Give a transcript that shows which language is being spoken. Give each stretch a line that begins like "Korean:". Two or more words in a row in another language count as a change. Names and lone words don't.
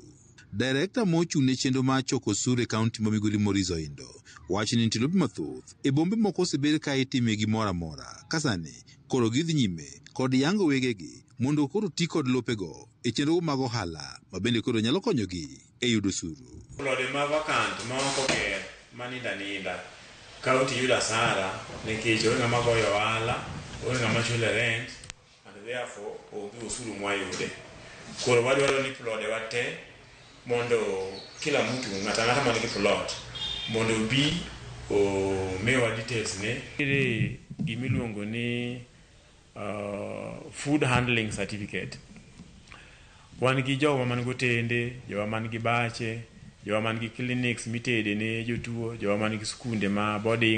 Luo (Kenya and Tanzania): Director mochune chenro mar choko osuru e kaunti ma Migori Maurice Oindo wacho ni nitie lope mathoth e bombe moko osebed ka itime gimoro amora kasani koro gidhi nyime kod yango wegegi mondo koro ti kod lopego e chenro mag ohala ma bende koro nyalo konyogi e yudo osuru. Lode ma vacant ma ok oger maninda kaunti yudo asara nikech onge ng'ama goyo ohala, onge ng'ama chulo rent
English: and therefore
Luo (Kenya and Tanzania): onge osuru mwayude. Koro wadwaro ni plode wate mondo
Swahili: kila mtu
Luo (Kenya and Tanzania): ng'ata man gi plot mondo bi o mewa details ne ire gimiluongo ni
English: food handling certificate.
Luo (Kenya and Tanzania): Wan gi jowa man go tende, jowa man gi bache, jowa man gi clinics mitede ne jotuo, jowa man gi skunde ma boarding.